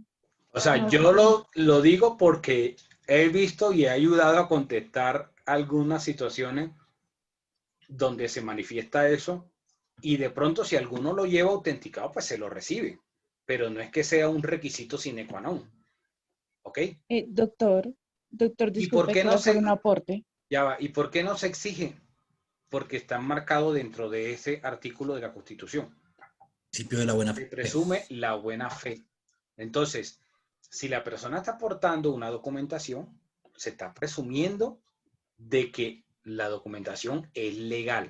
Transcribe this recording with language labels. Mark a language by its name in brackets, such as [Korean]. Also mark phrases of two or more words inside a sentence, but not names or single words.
[Spanish] O sea, No. yo lo digo porque he visto y he ayudado a contestar algunas situaciones donde se manifiesta eso y de pronto si alguno lo lleva autenticado, pues se lo recibe. Pero no es que sea un requisito [Latin] sine qua non. [Spanish] ¿Ok? Doctor, ¿Y por disculpe, qué quiero no hacer se, un aporte. ya va, ¿y por qué no se exige? Porque está marcado dentro de ese artículo de la Constitución. Principio de la buena Se fe. presume la buena fe. Entonces, si la persona está aportando una documentación, se está presumiendo de que la documentación es legal.